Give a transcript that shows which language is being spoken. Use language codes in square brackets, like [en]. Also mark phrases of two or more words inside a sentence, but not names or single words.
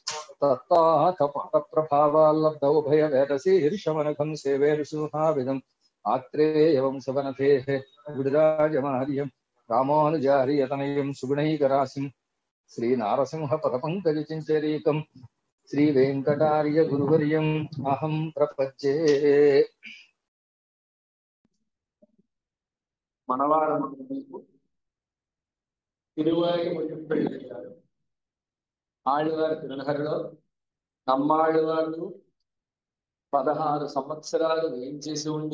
[sa] तत्ताकपादप्रभावाल्लब्धौ भयवेदशीर्षमनघं सेवे ऋषुहाविदम् आत्रेयवं सवनतेः विडराजमार्यं रामानुजार्यतनयं सुगुणैकराशिं श्रीनारसिंहपदपङ्कजचिञ्चरीकं श्रीवेङ्कटार्यगुरुवर्यम् अहं प्रपद्ये। [te] మనవాడు తిరువాయి ఆళ్వారి తిరునహరిలో నమ్మాళ్వారు 16 సంవత్సరాలు వేయించేసి ఉండి